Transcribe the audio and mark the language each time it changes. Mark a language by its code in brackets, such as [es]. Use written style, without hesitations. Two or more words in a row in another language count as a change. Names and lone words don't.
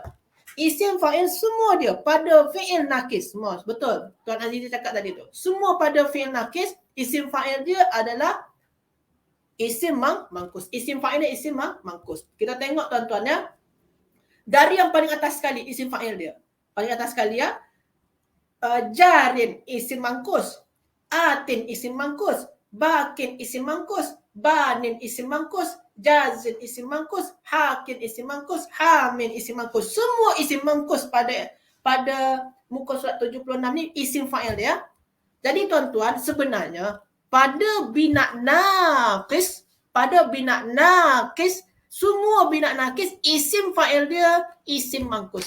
[ms] Isim fa'il semua dia pada fi'il nakis semua. Betul. Tuan Azizi cakap tadi tu. Semua pada fi'il nakis isim fa'il dia adalah isim mangkus. Isim fa'il dia isim mangkus. Kita tengok tuan-tuan ya. Dari yang paling atas sekali isim fa'il dia. Paling atas sekali ya. Jarin isim mangkus. Atin isim mangkus, bakin isim mangkus, banin isim mangkus, jazin isim mangkus, hakin isim mangkus, hamin isim mangkus. Semua isim mangkus pada muka surat 76 ni isim fa'il dia. Jadi tuan-tuan sebenarnya pada bina naqis, semua bina naqis isim fa'il dia isim mangkus.